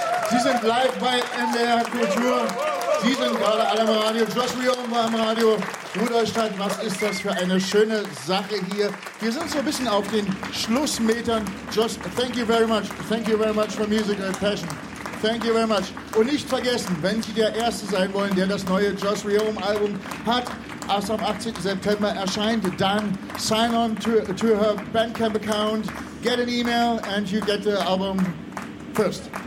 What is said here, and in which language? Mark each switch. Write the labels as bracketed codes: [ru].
[de] Sie sind live bei MDR Kultur. Sie sind gerade alle im Radio. Josh Leon war im Radio. Rudolstadt, was ist das für eine schöne Sache hier? Wir sind so ein bisschen auf den Schlussmetern. [en] Josh, thank you very much. Thank you very much for Music and Passion. Thank you very much. [de] Und nicht vergessen, wenn Sie der Erste sein wollen, der das neue Josh Leon Album hat, erst am 18. September erscheint, dann [en] sign on to her Bandcamp account, get an email and you get the album first.